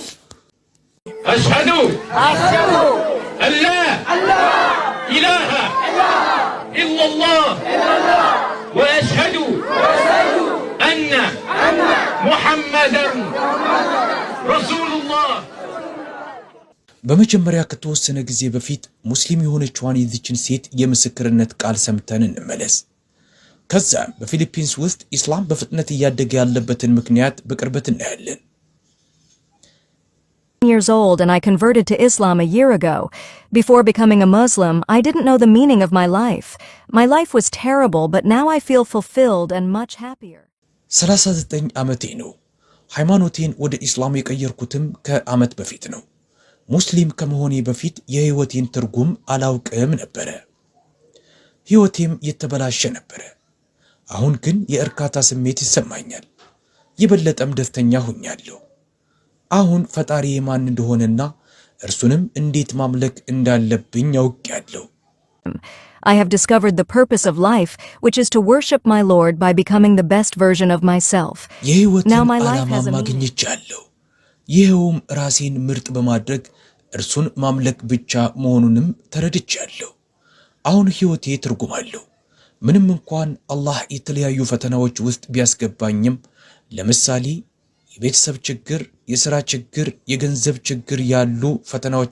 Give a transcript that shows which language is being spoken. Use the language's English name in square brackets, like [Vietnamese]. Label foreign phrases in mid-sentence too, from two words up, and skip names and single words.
[Arabic] أشهد ألا إله إلا الله وأشهد أن محمدا رسول الله። [Amharic] በመጀመሪያ ከተወሰነ ጊዜ በፊት ሙስሊም የሆነችዋን የዚችን ሴት የምስክርነት ቃል ሰምተን እንመለስ። ከዛም በፊሊፒንስ ውስጥ ኢስላም በፍጥነት እያደገ ያለበትን ምክንያት በቅርበት እናያለን። [English] Years old and I converted to Islam a year ago. Before becoming a Muslim, I didn't know the meaning of my life. My life was terrible, but now I feel fulfilled and much happier. [Amharic] 39 ዓመቴ ነው። ሃይማኖቴን ወደ ኢስላም የቀየርኩትም ከዓመት በፊት ነው። ሙስሊም ከመሆኔ በፊት የህይወቴን ትርጉም አላውቅም ነበረ። ህይወቴም የተበላሸ ነበረ። አሁን ግን የእርካታ ስሜት ይሰማኛል። የበለጠም ደስተኛ ሆኛለሁ። አሁን ፈጣሪ ማን እንደሆነና እርሱንም እንዴት ማምለክ እንዳለብኝ አውቄያለሁ። [English] I have discovered the purpose of life, which is to worship my Lord by becoming the best version of myself. Now my life has a meaning. [Amharic] ይኸውም ራሴን ምርጥ በማድረግ እርሱን ማምለክ ብቻ መሆኑንም ተረድቻለሁ። አሁን ህይወቴ ትርጉም አለው። ምንም እንኳን አላህ የተለያዩ ፈተናዎች ውስጥ ቢያስገባኝም፣ ለምሳሌ የቤተሰብ ችግር፣ የሥራ ችግር፣ የገንዘብ ችግር ያሉ ፈተናዎች